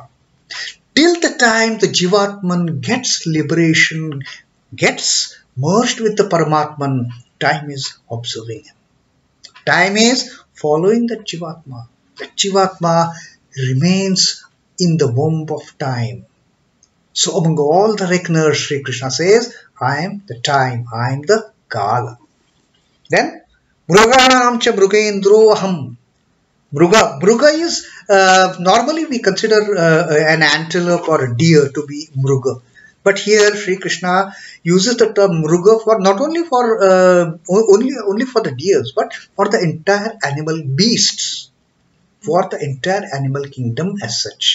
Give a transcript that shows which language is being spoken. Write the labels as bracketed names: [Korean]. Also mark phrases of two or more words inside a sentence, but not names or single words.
[English] Till the time the Jivatman gets liberation, gets merged with the Paramatman, time is observing him. Time is following the Jivatma. The Jivatma remains in the womb of time. So among all the reckoners, Sri Krishna says, I am the time, I am the Kālaḥ. Then, [Sanskrit] mṛigāṇāṁ cha Mṛigendro aham. [English] Mruga is, normally we consider an antelope or a deer to be mruga. But here Sri Krishna uses the term mruga for not only for only for the deers, but for the entire animal beasts, for the entire animal kingdom as such.